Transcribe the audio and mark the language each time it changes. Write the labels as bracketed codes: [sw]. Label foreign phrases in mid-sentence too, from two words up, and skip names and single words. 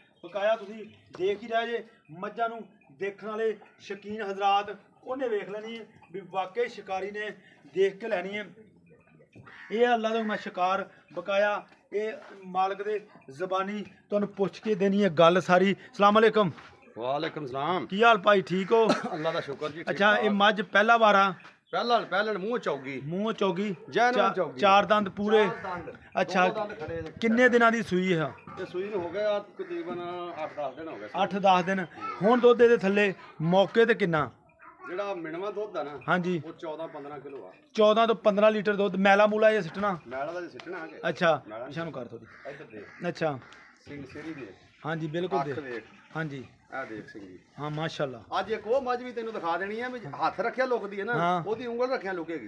[pa] ਬਕਾਇਆ ਤੁਸੀਂ ਦੇਖ ਹੀ ਰਹੇ ਜੇ ਮੱਝਾਂ ਨੂੰ ਦੇਖਣ ਵਾਲੇ ਸ਼ਕੀਨ ਹਜ਼ਰਾਤ ਉਨ੍ਹੇਂ ਵੇਖ ਲੈਣੀ ਹੈ ਭੀ ਵਾਕਈ ਸ਼ਿਕਾਰੀ ਨੇ ਦੇਖ ਕੇ ਲੈਣੀ ਹੈ। ਯੇ ਅੱਲਾਹ ਦੇ ਹੁਕਮ ਸ਼ਿਕਾਰ ਬਕਾਇਆ ਯੇ ਮਾਲਕ ਦੇ ਜ਼ਬਾਨੀ ਤੁਹਾਨੂੰ ਪੁੱਛ ਕੇ ਦੇਣੀ ਹੈ ਗੱਲ ਸਾਰੀ। ਸਲਾਮ ਅਲੈਕੁਮ। ਵਾਲੇਕੁਮ ਸਲਾਮ। ਕੀ ਹਾਲ ਭਾਈ, ਠੀਕ ਹੋ? ਅੱਲਾਹ ਦਾ ਸ਼ੁਕਰ ਜੀ। ਅੱਛਾ, ਯੇ ਮੱਝ ਪਹਿਲਾ ਵਾਰਾ ਪਹਿਲਾ ਮੂੰਹ ਚੌਗੀ 4 ਦੰਦ ਪੂਰੇ। ਅੱਛਾ, ਕਿੰਨੇ ਦਿਨਾਂ ਦੀ ਸੂਈ ਹੈ? ਯੇ ਸੂਈ ਹੋ ਗਿਆ ਤਕਰੀਬਨ 8-10 ਦਿਨ ਹੋ ਗਏ। 8-10 ਦਿਨ। ਹੁਣ ਦੁੱਧ ਦੇ ਥੱਲੇ ਮੌਕੇ ਤੇ ਕਿੰਨਾ? ਜਿਹੜਾ ਮਿਨੀਮਮ ਦੁੱਧ ਆ ਨਾ ਹਾਂਜੀ ਉਹ 14-15 ਕਿਲੋ ਆ। 14 ਤੋਂ 15 ਲੀਟਰ ਦੁੱਧ। ਮੈਲਾ ਮੂਲਾ ਇਹ ਸਿੱਟਣਾ? ਮੈਲਾ ਦਾ ਸਿੱਟਣਾ ਹੈ। ਅੱਛਾ, ਪਿਛਾ ਨੂੰ ਕਰ ਥੋੜੀ। ਇੱਧਰ ਦੇਖ, ਅੱਛਾ ਸਿੰਘ ਸਿਰੀ ਦੇ। ਹਾਂਜੀ ਬਿਲਕੁਲ ਅੱਖ ਦੇਖ। ਦੇਖ, ਹਾਂਜੀ ਆ ਦੇਖ ਸਿੰਘ ਜੀ। ਹਾਂ ਮਾਸ਼ਾਅੱਲਾ। ਅੱਜ ਇੱਕ ਉਹ ਮੱਝ ਵੀ ਤੈਨੂੰ ਦਿਖਾ ਦੇਣੀ ਹੈ ਵੀ ਹੱਥ ਰੱਖਿਆ ਲੁਕਦੀ ਹੈ ਨਾ, ਉਹਦੀ ਉਂਗਲ ਰੱਖਿਆ ਲੁਕੇਗੀ।